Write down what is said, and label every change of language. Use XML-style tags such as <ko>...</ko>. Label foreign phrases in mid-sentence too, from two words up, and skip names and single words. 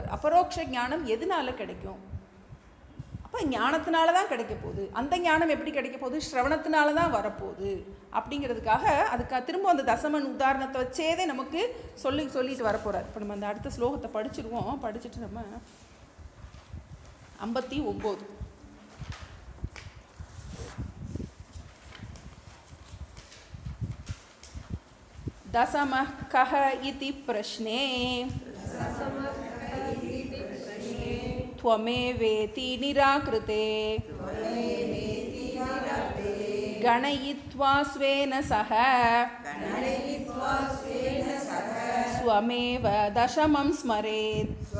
<ta>அபரோக்ஷ ஞானம் எதனால கிடைக்கும்? அப்போ ஞானத்தினால தான் கிடைக்க போகுது. அந்த ஞானம் எப்படி கிடைக்க போகுது? ஸ்ரவணத்தினால தான் வரப்போகுது அப்படிங்கிறதுக்காக அதுக்காக திரும்ப அந்த தசமன் உதாரணத்தை வச்சேதே நமக்கு சொல்லிட்டு வரப்போகிறார். இப்போ நம்ம அந்த அடுத்த ஸ்லோகத்தை படிச்சிருவோம். படிச்சுட்டு நம்ம 59</ta> <sa>दशमः कः इति प्रश्ने त्वमेवेति निराकृते गणयित्वा स्वेन सह स्वमेव दशमं स्मरेत्.</sa>